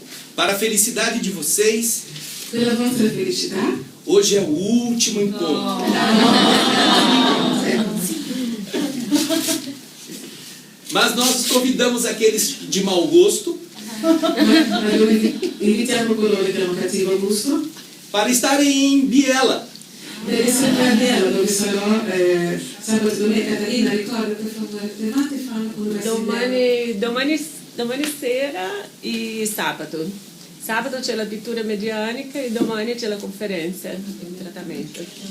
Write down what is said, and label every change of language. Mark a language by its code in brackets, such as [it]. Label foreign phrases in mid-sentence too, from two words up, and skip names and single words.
[pt] Para a felicidade de vocês, [it] Per la vostra felicità, [pt] hoje é o último encontro. Mas nós convidamos aqueles de mau gosto [it] invitiamo coloro che hanno cattivo gusto [pt] para estarem em Biella. [it] per essere a Biella, dove sarò sabato, domenica. Catalina, ricorda per favore, le matte fanno con una Domani sera e sabato. Sabato c'è la pittura medianica e domani c'è la conferenza in trattamento.